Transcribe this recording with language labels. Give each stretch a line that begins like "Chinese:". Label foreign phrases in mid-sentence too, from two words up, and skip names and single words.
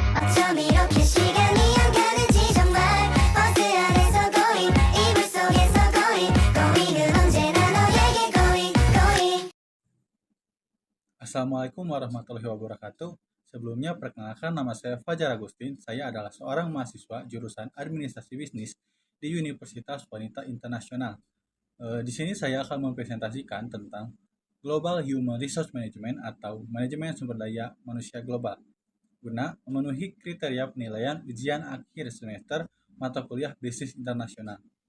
Korean: 좀 이렇게 시간이 안 가는지 정말 버스 안에서 going 이불 속에서 going은 언제나 너에게 going.
Arabic: السلام عليكم ورحمة الله وبركاته.
Indonesian: Sebelumnya, perkenalkan nama saya Fajar Agustin. Saya adalah seorang mahasiswa jurusan Administrasi Bisnis di Universitas Wanita Internasional. Di sini saya akan mempresentasikan tentang
English: Global Human Resource Management
Indonesian: atau manajemen sumber daya manusia global guna memenuhi kriteria penilaian ujian akhir semester mata kuliah bisnis internasional.